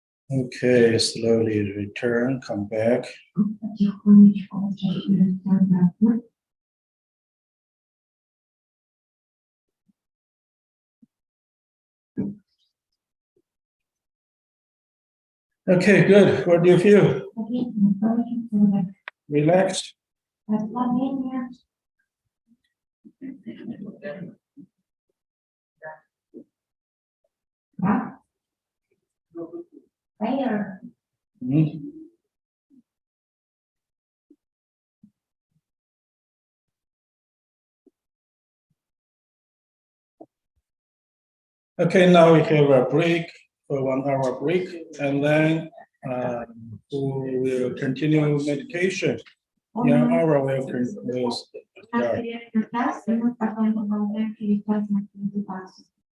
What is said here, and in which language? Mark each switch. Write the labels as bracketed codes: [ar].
[en] Okay, slowly return, come back. [ru] Потихонечку возвращаемся обратно. [en] Okay, good. What do you feel? [ru] Отлично, [en] Relaxed? [ru] расслабление. Да? [en] Prayer. Mhm. Okay, now we have a break, for 1 hour break, and then we will continue meditation. Yeah, hour will start. [ru] Час, и мы потом продолжаем через час на медитацию.